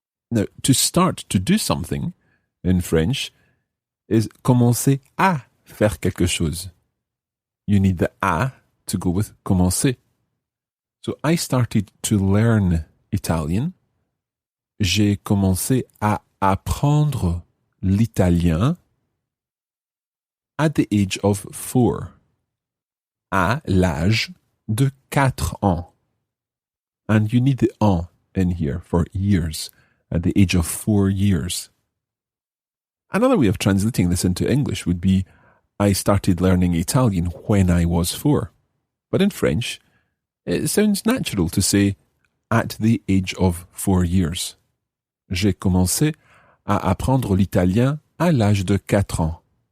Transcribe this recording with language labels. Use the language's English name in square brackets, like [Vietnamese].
[English] Now, to start to do something in French is [French] commencer à faire quelque chose. [English] You need the à to go with commencer. So I started to learn Italian. [French] J'ai commencé à apprendre l'italien [English] at the age of 4. [French] À l'âge de 4 ans. [English] And you need the an in here for years, at the age of 4 years. Another way of translating this into English would be, I started learning Italian when I was 4. But in French, it sounds natural to say, at the age of 4 years. [French] J'ai commencé à apprendre l'italien à l'âge de 4 ans.